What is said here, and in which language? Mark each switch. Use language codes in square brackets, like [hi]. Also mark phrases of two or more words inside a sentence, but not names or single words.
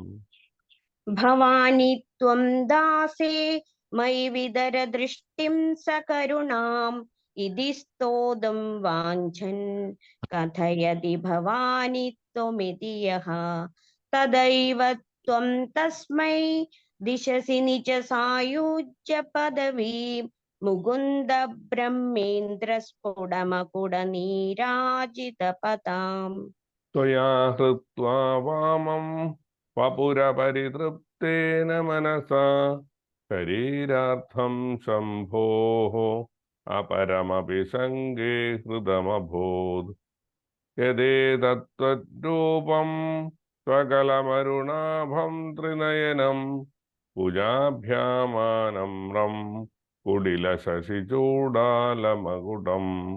[sa] भवानि त्वं दासे मयि वितर दृष्टिं सकरुणाम् इति स्तोतुं वाञ्छन् कथयति भवानि त्वमिति यः तदैव त्वं तस्मै दिशसि निज सायुज्य पदवीं मुकुन्द ब्रह्मेन्द्र स्फुटमकुट नीराजित पदाम्. त्वया हृत्वा वामं वपुरपरितृप्तेन मनसा शरीरार्थं शम्भोः अपरमपि सङ्गे हृदमभूत्. यदेतत्त्वद्रूपं स्वकलमरुणाभं त्रिनयनं भुजाभ्यामानम्रं कुटिलशशिचूडालमकुटम्.